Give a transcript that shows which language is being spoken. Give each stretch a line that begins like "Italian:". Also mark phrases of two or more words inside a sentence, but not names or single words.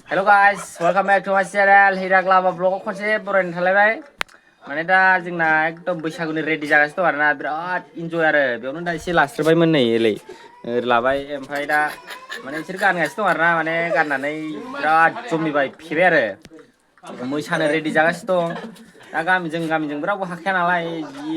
English: Hello guys, welcome back to my channel.
Bodo: Hirak Lava Vlog खनसे बरायनो थालायबाय माने दा जोंना एकदम बैसागुनि रेडि जागासिनो दं आरोना बिराद इन्जय आरो बेयावनो दा एसे लास्ट्रबायमोन नै ओरै लाबाय ओमफ्राय दा माने बिसोर गानगासिनो दं आरोना माने गाननानै बिराद जमिबाय फेबाय आरो मोसानो रेडि जागासिनो दं दा गामिजों रावबो हाखाया नालाय जि